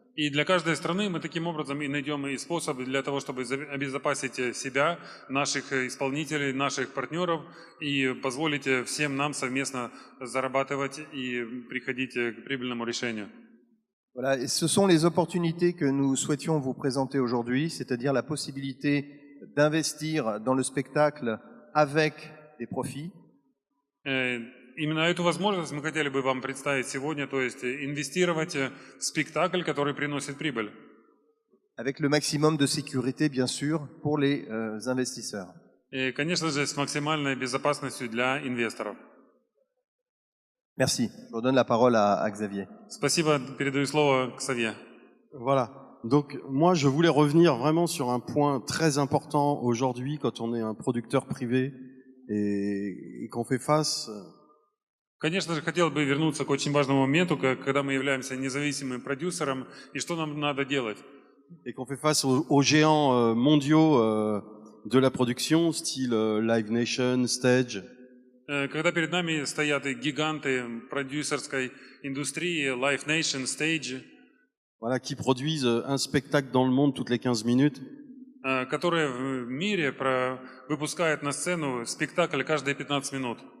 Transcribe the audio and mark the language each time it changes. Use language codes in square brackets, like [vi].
[ru] И для каждой страны мы таким образом и найдем и способы для того, чтобы обезопасить себя, наших исполнителей, наших партнеров и позволить всем нам совместно зарабатывать и приходить к прибыльному решению. [fr] Voilà, et ce sont les opportunités que nous souhaitions vous présenter aujourd'hui, c'est-à-dire la possibilité d'investir dans le spectacle avec des profits. [ru] Именно эту возможность мы хотели бы вам представить сегодня, то есть инвестировать в спектакль, который приносит прибыль. [fr] Avec le maximum de sécurité, bien sûr, pour les investisseurs. [ru] И, конечно же, с максимальной безопасностью для инвесторов. [fr] Merci. Je redonne la parole à Xavier. [ru] Спасибо, передаю слово Ксавье. [fr] Voilà. Donc moi, je voulais revenir vraiment sur un point très important aujourd'hui quand on est un producteur privé et qu'on fait face. [ru] Конечно же, хотел бы вернуться к очень важному моменту, когда мы являемся независимым продюсером, и что нам надо делать. [fr] Et qu'on fait face aux géants mondiaux de la production, style Live Nation, Stage. [ru] Когда перед нами стоят гиганты продюсерской индустрии, Live Nation, Stage, [fr] Voilà, qui produisent un spectacle dans le monde toutes les 15 minutes. [ru] которые в mире выпускают на сцену спектакль каждые 15 минут.